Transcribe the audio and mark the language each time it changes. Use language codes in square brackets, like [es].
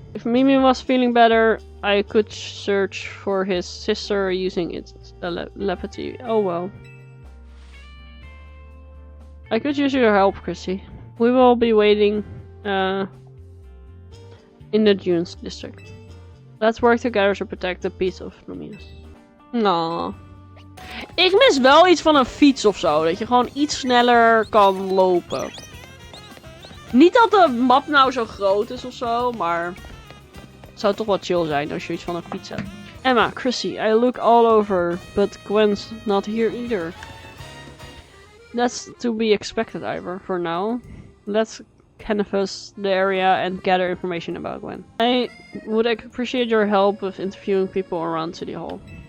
[en] If Mimi was feeling better, I could search for his sister using its telepathy. Oh well. I could use your help, Chrissy. We will be waiting in the Dunes district. Let's work together to protect the peace of Lumios. Nah. [nl] Ik mis wel iets van een fiets of zo. Dat je gewoon iets sneller kan lopen. Niet dat de map nou zo groot is of zo, maar het zou toch wel chill zijn als je iets van een fiets hebt. [en] Emma, Chrissy, I look all over, but Gwen's not here either. That's to be expected, Ivor, for now. Let's canvass the area and gather information about Gwen. I would appreciate your help with interviewing people around City Hall.